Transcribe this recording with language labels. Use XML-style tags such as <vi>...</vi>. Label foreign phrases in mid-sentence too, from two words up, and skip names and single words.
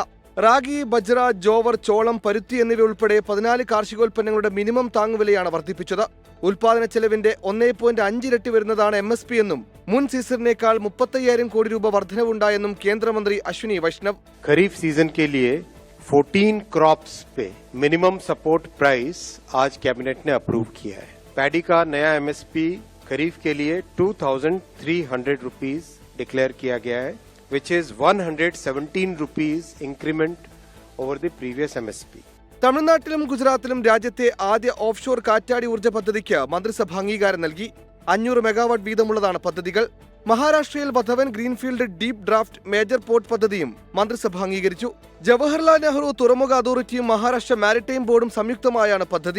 <ml>റാഗി, ബജ്ര, ജോവർ, ചോളം, പരുത്തി എന്നിവ ഉൾപ്പെടെ 14 കാർഷികോൽപ്പന്നങ്ങളുടെ മിനിമം താങ്ങുവിലയാണ് വർദ്ധിപ്പിച്ചത്. ഉൽപാദന ചെലവിന്റെ 1.5 ഇരട്ടി വരുന്നതാണ് MSP എന്നും മുൻ സീസണിനേക്കാൾ 35,000 കോടി രൂപ വർധനവുണ്ടായെന്നും കേന്ദ്രമന്ത്രി അശ്വിനി വൈഷ്ണവ്.</ml> <en>Kharif season</en> <hi>के लिए 14 क्रॉप्स पे</hi> <en>minimum support price</en> <hi>आज कैबिनेट ने अप्रूव किया है. पैडी का नया MSP खरीफ के लिए 2,300</hi> <en>rupees declare</en> <hi>किया गया है,</hi> <en>which is 117 rupees increment over the previous MSP.</en> <ml>തമിഴ്നാട്ടിലും ഗുജറാത്തിലും രാജ്യത്തെ ആദ്യ ഓഫ് ഷോർ കാറ്റാടി ഊർജ്ജ പദ്ധതിക്ക് മന്ത്രിസഭ അംഗീകാരം നൽകി. 500 മെഗാവാട്ട് വീതമുള്ളതാണ് പദ്ധതികൾ. മഹാരാഷ്ട്രയിൽ ബധവൻ ഗ്രീൻഫീൽഡ് ഡീപ് ഡ്രാഫ്റ്റ് മേജർ പോർട്ട് പദ്ധതിയും മന്ത്രിസഭ അംഗീകരിച്ചു. ജവഹർലാൽ നെഹ്റു തുറമുഖ അതോറിറ്റിയും മഹാരാഷ്ട്ര മാരിടൈം ബോർഡും സംയുക്തമായാണ് പദ്ധതി.</ml>